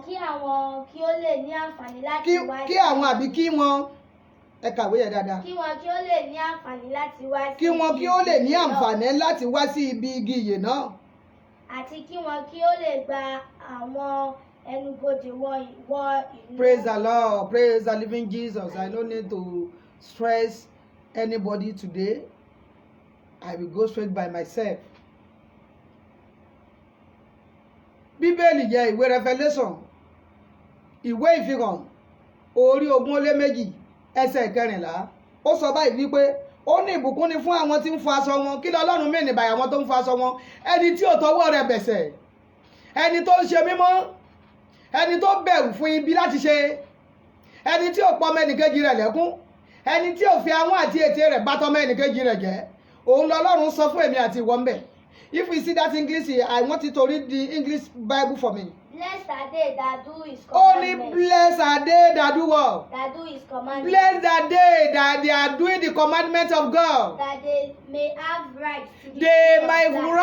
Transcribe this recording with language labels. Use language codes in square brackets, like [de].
[yo] Kí àwọn kí ó lè ní àǹfààní láti wá kí àwọn àbí kí wọn ẹ kàwé yẹn dáadáa kí wọn kí ó lè ní àǹfààní láti wá sí kí wọn kí ó lè ní ibi ìyè náà. àǹfààní láti wá sí ibi igi ìyè náà Àti kí wọn kí ó lè gba àwọn ẹnubodè wọ ìlú. [en] praise the Lord praise the living Jesus I no need to stress anybody today I will go straight by myself. [yo] Bíbélì jẹ́ ìwé Revelation ìwé ìfihàn orí 22 ẹsẹ̀ 14 ó sọ báyìí wípé ó ní ìbùkún ni fún àwọn tí ń fọ aṣọ wọn kí lọ́lọ́run mí ní báyìí àwọn tó ń fọ aṣọ wọn ẹni tí ò tọwọ́ rẹ̀ bẹ̀sẹ̀ ẹni tó ń ṣe mímọ́ ẹni tó bẹ̀rù fún ibi láti ṣe ẹni tí ò pọ̀ ọmọ ẹnìkejì rẹ̀ lẹ́kún ẹni tí ò fi ahọ́n àti ètè rẹ̀ bá tọmọ ẹnìkejì rẹ̀ jẹ́ òun lọ́lọ́run sọ fún èmi àti ìwọ ń bẹ̀. [en] If we see that English here, I want you to read the English Bible for me. Blessed are they that do his Only commandments. blessed are they that do what? That do his commandments. Blessed are they that they are doing the commandments of God. That they may have right to the They tree might of life.